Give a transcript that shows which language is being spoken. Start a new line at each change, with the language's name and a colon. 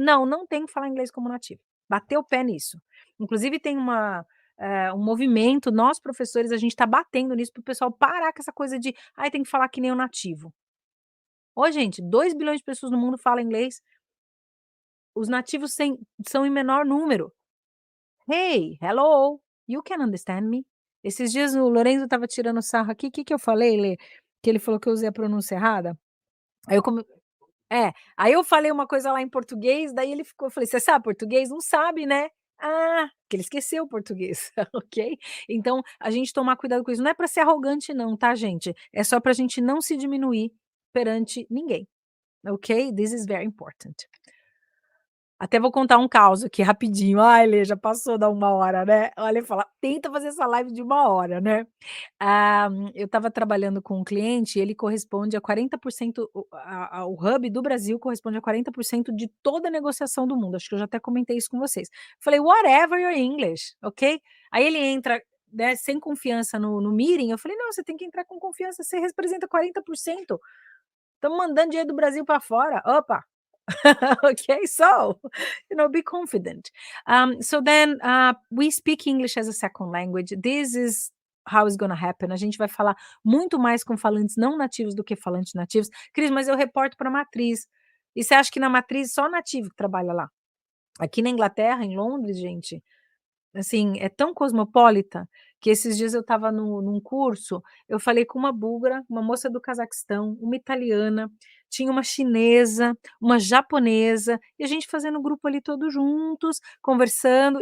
Portuguese: Não, não tem que falar inglês como nativo. Bateu o pé nisso. Inclusive tem um movimento, nós professores, a gente tá batendo nisso para o pessoal parar com essa coisa de, ai, tem que falar que nem o nativo. Ô gente, 2 bilhões de pessoas no mundo falam inglês, os nativos são em menor número.
English: "Hey, hello, you can understand me?"
Portuguese: Esses dias o Lorenzo estava tirando sarro aqui, que eu falei, Lê? Que ele falou que eu usei a pronúncia errada, aí eu come aí eu falei uma coisa lá em português, daí ele ficou eu falei: "Você sabe português?" "Não sabe, né?" "Ah", que ele esqueceu o português, ok? Então, a gente tomar cuidado com isso, não é para ser arrogante não, tá gente? É só pra gente não se diminuir perante ninguém, ok?
English: This is very important.
Portuguese: Até vou contar um caos aqui rapidinho. Ai, Lê, já passou da 1 hora, né. Olha, fala tenta fazer essa live de 1 hora, né. Eu estava trabalhando com um cliente e ele corresponde a 40% o hub do Brasil corresponde a 40% de toda a negociação do mundo, acho que eu já até comentei isso com vocês. Falei:
English: "Whatever your English, ok?"
Portuguese: Aí ele entra, né, sem confiança no meeting, eu falei: "Não, você tem que entrar com confiança, você representa 40%. Estamos mandando dinheiro do Brasil para fora.
English: Opa!" Okay, so be confident. So then, we speak English as a second language. This is how it's gonna happen.
Portuguese: A gente vai falar muito mais com falantes não nativos do que falantes nativos. Cris, mas eu reporto para a matriz. E você acha que na matriz só nativo que trabalha lá? Aqui na Inglaterra, em Londres, gente, assim, é tão cosmopolita, que esses dias eu estava num curso, eu falei com uma búlgara, uma moça do Cazaquistão, uma italiana, tinha uma chinesa, uma japonesa, e a gente fazendo grupo ali todos juntos, conversando.